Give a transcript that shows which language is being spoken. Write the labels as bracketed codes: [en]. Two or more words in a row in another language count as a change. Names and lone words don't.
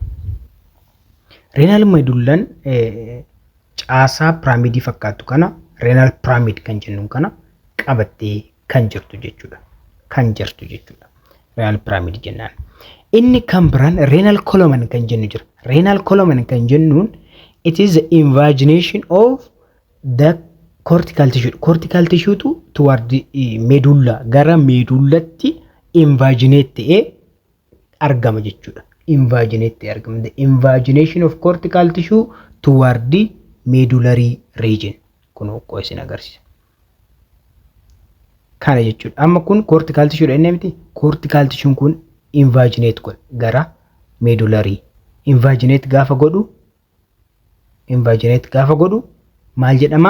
[om] Renal medullaan caasaa piramidii fakkaatu kana [en] renal pyramid [om] kan jennu kana qabattee kan jirtu jechuudha. Kan jirtu jechuudha. [en] Renal pyramid [om] jennaan. Inni kan biraan [en] renal column [om] kan jennu jira. [en] Renal column [om] kan jennuun [en] it is the invagination of the cortical tissue. Cortical tissue toward the medulla [om] gara medullatti invaginate ta'ee argama jechuudha. Invaginate ta'ee argama. [en] The invagination of cortical tissue toward the medullary region. [om] Kun okkoo isin agarsiisa. Kana jechuudha. Amma kun [en] cortical tissue [om] dha inni miti. [en] Cortical tissue [om] kun invaginate godha gara medullary. Invaginate gaafa godhu maal jedhama?